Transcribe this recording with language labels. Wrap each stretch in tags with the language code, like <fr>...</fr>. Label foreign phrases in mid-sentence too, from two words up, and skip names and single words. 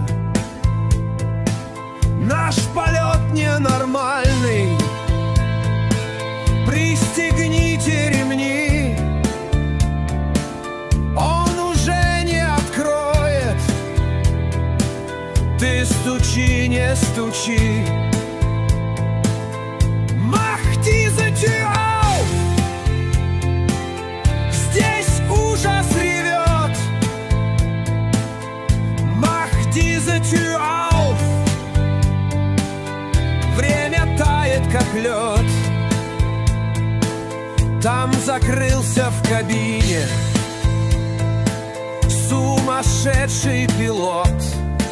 <ru>Наш полет ненормальный, пристегните ремни. Он уже не откроет, ты стучи, не стучи.</ru> <de>Mach diese Tür auf!</de> <ru>Здесь ужас ревет.</ru> <de>Mach diese Tür auf!</de> <ru>Время тает, как лед. Там закрылся в кабине сумасшедший пилот.</ru>